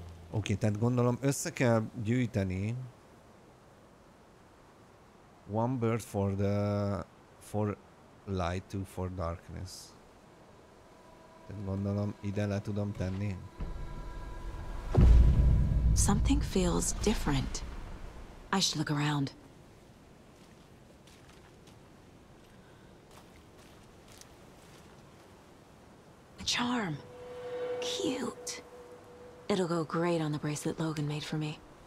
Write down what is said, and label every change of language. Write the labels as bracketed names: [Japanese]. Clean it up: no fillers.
[Hungarian] Oké, tehát gondolom össze kell gyűjteni [English] One bird for light, two for darkness. [Hungarian] Tehát gondolom ide le tudom tenni. [English] Something feels different. I should look around. A charm. Cute. It'll go great on the bracelet Logan made for me.